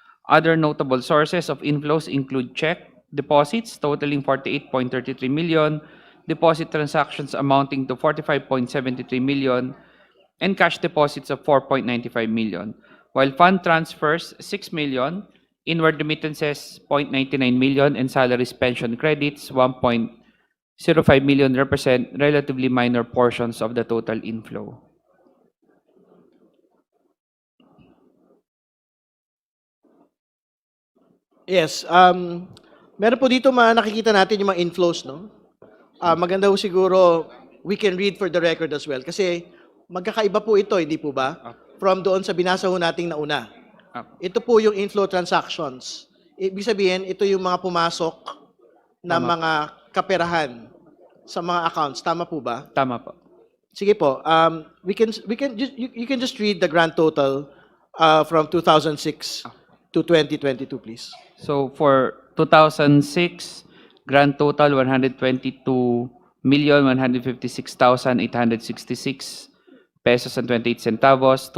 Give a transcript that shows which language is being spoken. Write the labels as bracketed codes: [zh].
[en] Other notable sources of inflows include check deposits totaling 48.33 million, deposit transactions amounting to 45.73 million, and cash deposits of 4.95 million, while fund transfers 6 million, inward remittances 0.99 million, and salaries pension credits 1.05 million represent relatively minor portions of the total inflow. [tl] Yes, meron po dito nakikita natin yung mga inflows, no? Maganda po siguro, [en] we can read for the record as well. [tl] Kasi magkakaiba po ito, hindi po ba? From doon sa binasa ho nating nauna. Ito po yung inflow transactions. Ibig sabihin, ito yung mga pumasok na Tama. mga kaperahan sa mga accounts. Tama po ba? Tama po. Sige po. [en] You can just read the grand total from 2006 to 2022, please. So for 2006, grand total 122,156,866 pesos and 28 centavos.